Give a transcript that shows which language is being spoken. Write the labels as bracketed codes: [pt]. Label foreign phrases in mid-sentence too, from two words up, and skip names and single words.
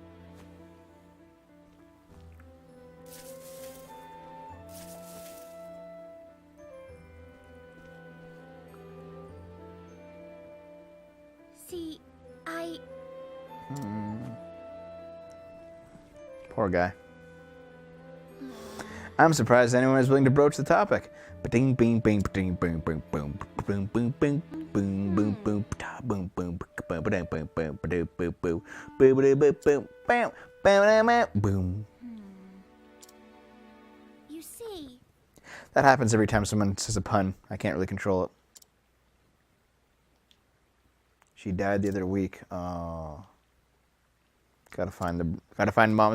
[en] See, I... Poor guy. I'm surprised anyone is willing to broach the topic. Ba-ding, bing, bing, ba-ding, bing, bing, boom, boom, boom, bing, boom, boom, boom, ta, boom, boom, boom, ba-ding, boom, boom, ba-ding, boom, boom, boom, boom, boom, boom, bam, bam, bam, boom. You see... That happens every time someone says a pun. I can't really control it. She died the other week. Oh. Gotta find mom's brooch.